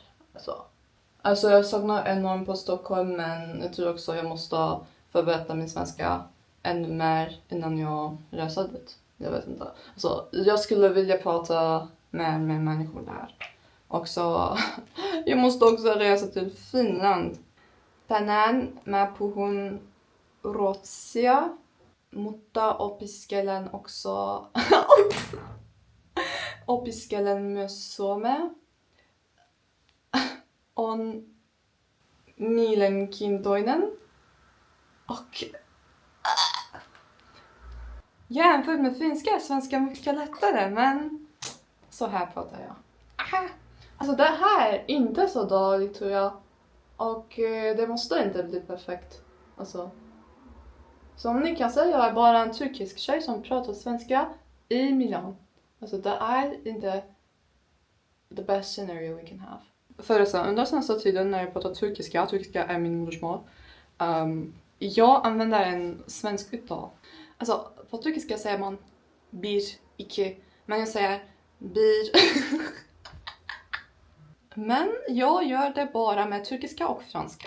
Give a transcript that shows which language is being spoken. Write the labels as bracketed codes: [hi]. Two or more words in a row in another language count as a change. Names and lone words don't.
[sv] Alltså jag saknar enormt på Stockholm men jag tror också jag måste förbättra min svenska ännu mer innan jag reser dit. Jag vet inte. Jag skulle vilja prata mer med människor där. Och så jag måste också resa till Finland. [fi] Tänään mä puhun ruotsia, mutta opiskelen myös suomea. On mielenkiintoinen [sv] och jämfört med finska är svenska mycket lättare men så här pratar jag. Alltså det här är inte så dåligt tror jag. Och det måste inte bli perfekt. Som ni kan säga, jag är bara en turkisk tjej som pratar svenska i Milan. Det är inte [en] the best scenario we can have. [sv] Under senaste tiden när jag pratar turkiska är min modersmål. Jag använder en svensk uttal. På turkiska säger man [tr] bir, iki, [sv] men jag säger bir. Men jag gör det bara med turkiska och franska.